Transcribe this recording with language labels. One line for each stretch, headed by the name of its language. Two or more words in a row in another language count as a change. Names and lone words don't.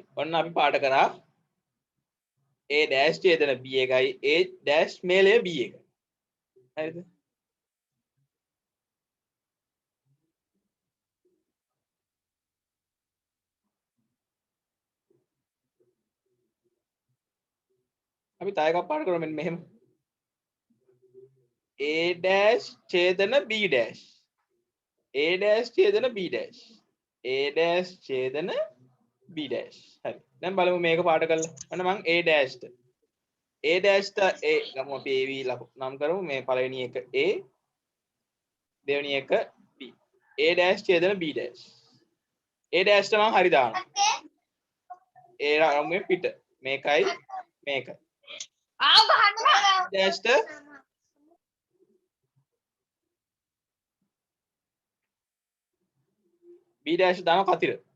Sinhala: ඔන්න අපි පාඩ කරා A dash ඡේදන B එකයි A dash මේලය B එකයි. හරිද? අපි තව එකක් පාඩ කරමු මෙන්න මෙහෙම. A dash ඡේදන B dash. A dash ඡේදන B dash. A dash ඡේදන B dash. හරි. දැන් බලමු මේක පාඩ කරලා. අන්න මං A dash ට. A dash ට A ගමු අපි AV නම් කරමු. මේ පළවෙනි එක A දෙවෙනි එක B. A dash ඡේදන B dash. A dash ට මං හරි දානවා. A රාමුවේ පිට. මේකයි මේකයි. ආව ගහන්න. dash ට B dash දාන කතිර.